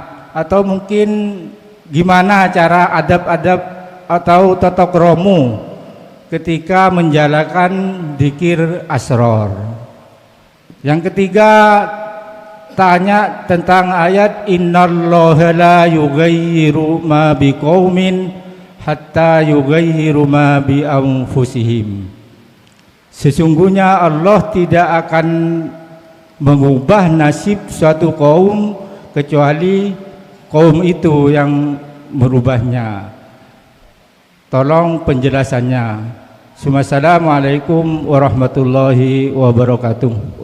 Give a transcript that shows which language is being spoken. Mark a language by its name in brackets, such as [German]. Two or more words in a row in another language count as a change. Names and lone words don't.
[Indonesian] Atau mungkin gimana cara adab-adab atau tata kromo ketika menjalankan dzikir asror? Yang ketiga, tanya tentang ayat [Arabic] إن الله لا يغير ما بقوم حتى يغيروا ما بأنفسهم. [Indonesian] Sesungguhnya Allah tidak akan mengubah nasib suatu kaum kecuali kaum itu yang merubahnya. Tolong penjelasannya. [Arabic] السلام عليكم ورحمة الله وبركاته.